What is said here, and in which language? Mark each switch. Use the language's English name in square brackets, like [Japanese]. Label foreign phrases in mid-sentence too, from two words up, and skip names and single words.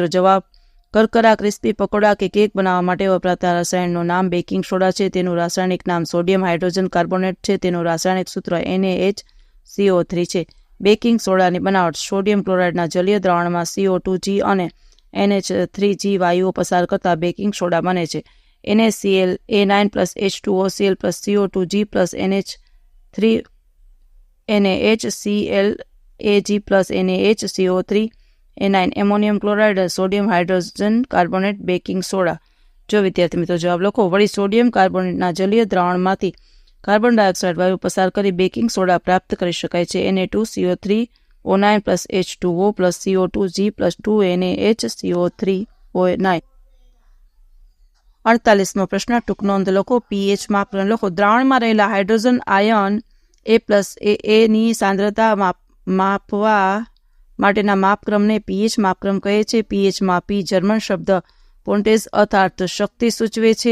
[Gujarati] જવાબ: કરકરા ક્રિસ્પી પકોડા કે કેક બનાવવા માટે વપરાતા રસાયણનું નામ [English] baking soda [Gujarati] છે. તેનું રાસાયણિક નામ [English] sodium hydrogen carbonate [Gujarati] છે. તેનું રાસાયણિક સૂત્ર NaHCO3 છે. [English] baking soda ની [Gujarati] બનાવટ [English] sodium chloride ના [Gujarati] જલીય દ્રાવણમાં CO2G અને NH3G વાયુઓ પસાર કરતા [English] baking soda [Gujarati] બને છે. [English] NaCl A9 + H2OCl + CO2G + NaHCl Ag + NaHCO3 A9 ammonium chloride sodium hydrogen carbonate baking soda. [Gujarati] જો વિદ્યાર્થી મિત્રો જવાબ લખો. વળી [English] sodium carbonate ના [Gujarati] જલીય દ્રાવણમાંથી [English] carbon dioxide [Gujarati] વાયુ પસાર કરી [English] baking soda [Gujarati] પ્રાપ્ત કરી શકાય છે. [English] Na2CO3O9 + H2O + CO2G + 2 NaHCO3O9. [Gujarati] 48મો પ્રશ્ન. ટૂંક નોંધ લખો. pH માપદંડ લખો. દ્રાવણમાં રહેલા હાઇડ્રોજન આયન A+ ની સાંદ્રતા માપવા માટેના માપક્રમને pH માપક્રમ કહે છે. pHમાં P જર્મન શબ્દ પોન્ટેજ અર્થાત શક્તિ સૂચવે છે.